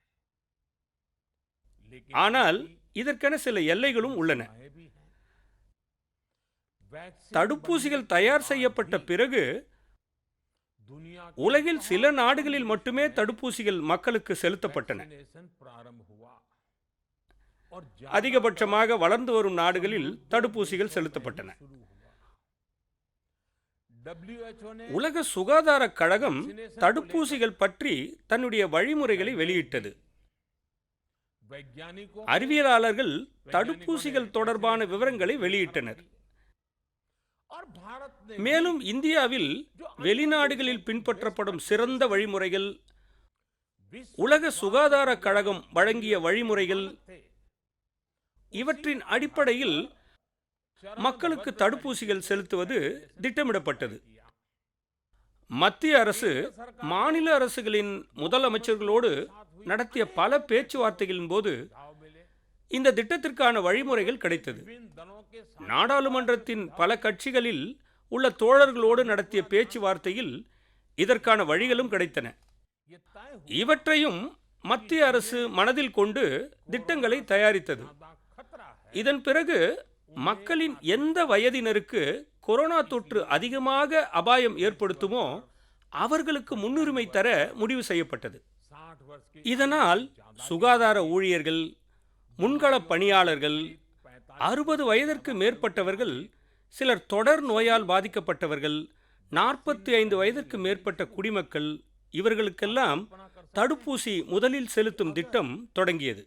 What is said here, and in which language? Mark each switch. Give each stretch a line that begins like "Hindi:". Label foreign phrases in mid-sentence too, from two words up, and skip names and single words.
Hindi: लेकिन
Tamil: ஆனால் இதற்கென சில எல்லைகளும் உள்ளன.
Hindi: इसकी भी हैं। वैक्सीन
Tamil: தடுப்பூசிகள் தயார் செய்யப்பட்ட பிறகு
Hindi: दुनिया
Tamil: உலகில் சில நாடுகளில் மட்டுமே தடுப்பூசிகள் மக்களுக்கு செலுத்தப்பட்டன.
Hindi: वैक्सीनेशन प्रारंभ हुआ और
Tamil: அதிகபட்சமாக வளர்ந்து வரும் நாடுகளில் தடுப்பூசிகள் செலுத்தப்பட்டன.
Hindi: शुरू हुआ। WHO ने
Tamil: உலக சுகாதார கழகம் தடுப்பூசிகள் பற்றி தன்னுடைய வழிமுறைகளை வெளியிட்டது.
Hindi: वैज्ञानिकों
Tamil: அறிவியலாளர்கள் தடுப்பூசிகள் தொடர்பான விவரங்களை வெளியிட்டனர்.
Hindi: और भारत ने
Tamil: மேலும் இந்தியாவில் வெளிநாடுகளில் பின்பற்றப்படும் சிறந்த வழிமுறைகள்,
Hindi: विश्व
Tamil: உலக சுகாதார கழகம் வழங்கிய வழிமுறைகள்
Hindi: थे।
Tamil: இவற்றின் அடிப்படையில் மக்களுக்கு தடுப்பூசிகள் செலுத்துவது திட்டமிடப்பட்டது. மத்திய அரசு மாநில அரசுகளின் முதலமைச்சர்களோடு நடத்திய பல பேச்சுவார்த்தைகளின் போது
Hindi: गाँव मिले
Tamil: இந்த திட்டத்திற்கான வழிமுறைகள் கிடைத்தது.
Hindi: विभिन्न दलों के साथ
Tamil: நாடாளுமன்றத்தின் பல கட்சிகளில் உள்ள தோழர்களோடு நடத்திய பேச்சுவார்த்தையில் இதற்கான வழிகளும் கிடைத்தன.
Hindi: ये तय हुआ
Tamil: இவற்றையும் மத்திய அரசு மனதில் கொண்டு திட்டங்களை தயாரித்தது.
Hindi: ज्यादा खतरा है।
Tamil: இதன் பிறகு மக்களின் எந்த வயதினருக்கு கொரோனா தொற்று அதிகமாக அபாயம் ஏற்படுத்துமோ அவர்களுக்கு முன்னுரிமை தர முடிவு செய்யப்பட்டது.
Hindi: 60 वर्ष की
Tamil: இதனால் சுகாதார ஊழியர்கள், முன்களப் பணியாளர்கள், 60 வயதிற்கு மேற்பட்டவர்கள், சிலர் தொடர் நோயால் பாதிக்கப்பட்டவர்கள், 45 வயதிற்கு மேற்பட்ட குடிமக்கள், இவர்களுக்கெல்லாம் தடுப்பூசி முதலில் செலுத்தும் திட்டம் தொடங்கியது.